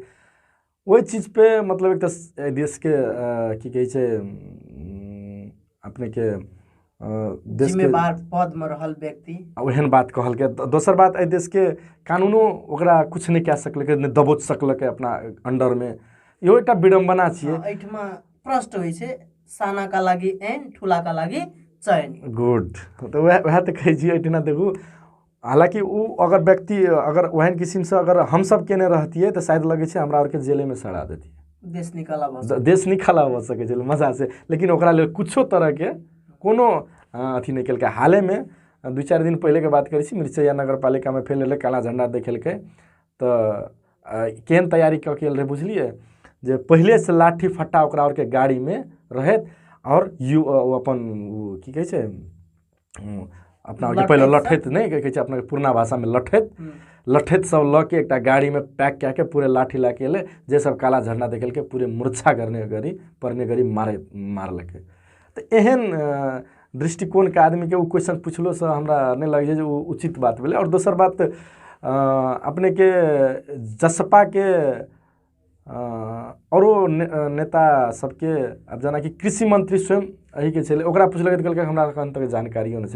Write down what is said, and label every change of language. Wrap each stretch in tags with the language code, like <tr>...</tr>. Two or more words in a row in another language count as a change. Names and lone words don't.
<mai>वही चीज पे मतलब एक तो देश के की कहै छै अपने के देश के जिम्मेवार पद में रहल व्यक्ति ओहन बात कहलकै। दोसर बात, एहि देश के कानूनो ओकरा कुछ नहीं कह सकलकै, नहीं दबोच सकलकै अपना अंडर में। इहो एकटा विडम्बना छियै। एहिठमा प्रश्न होइ छै</mai> <ne>साना का लागि एन ठुला का लागि चयन।</ne> <mai>गुड, तो वह तो कहै छियै एहिठिना देखू। हालांकि वो अगर व्यक्ति अगर ओहन किस्म से अगर हम सब केने रहतियै तो शायद लगे छै हमरा और के जेले में सड़ा देती, देश निकाला भ सकै छै मजा से। लेकिन ओकरा लेल कुछो तरह के कोनो अथी नहीं केलकै। हाले में 2-4 दिन पहले के बात करै छी, मिर्चैया नगर पालिका में फेल काला झंडा देखेलकै तो केहन तैयारी कऽ के रहे बुझलिए जे पहले से लाठी फट्टा ओकरा और के गाड़ी में रहत और यू अपन की कहै छै अपना पहले लठैत नहीं कहै छै अपना पुरना भाषा में लठैत सब ल के एक गाड़ी में पैक कए के पूरे लाठी ला के एले, जे सब काला झंडा देखेलकै पूरे मूर्छा करने गरी पड़ने गरी मारलकै। तो एहन दृष्टिकोण के आदमी के वो क्वेश्चन पूछलो से हमरा नहीं लगे जे उचित बात भेलै। और दोसर बात अपने के जसपा के औरो नेता सबके अब जना कि कृषि मंत्री स्वयं अही के छलै, ओकरा पूछलकै तऽ कहलकै हमरा अखन तक जानकारियो नहीं छै।</mai>